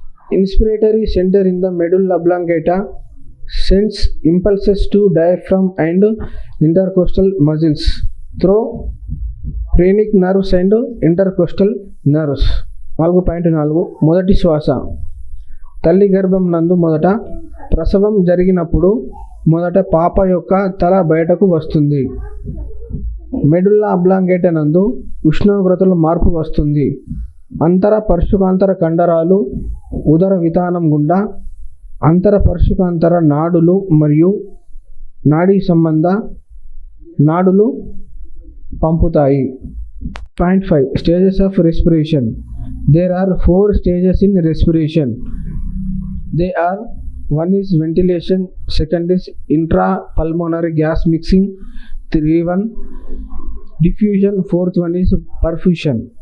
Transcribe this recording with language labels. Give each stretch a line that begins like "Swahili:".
English: Inspiratory center in the medulla oblongata sends impulses to diaphragm and intercostal muscles through phrenic nerves and intercostal nerves.
Telugu: 4.4 మొదటి శ్వాస. తల్లి గర్భం నందు మొదట ప్రసవం జరిగినప్పుడు మొదట పాప యొక్క తల బయటకు వస్తుంది. మెడుల్లా అబ్లాంగేటా నందు ఉష్ణోగ్రతలో మార్పు వస్తుంది. అంతర పర్షికాంతర కండరాలు ఉదర వితానం గుండా అంతర పర్షికాంతర నాడులు మరియు నాడీ సంబంధ నాడులు పంపుతాయి.
English: 5 stages of respiration. There are 4 stages in respiration. They are: 1 is ventilation, 2nd is intrapulmonary gas mixing, 3 diffusion, 4th one is perfusion.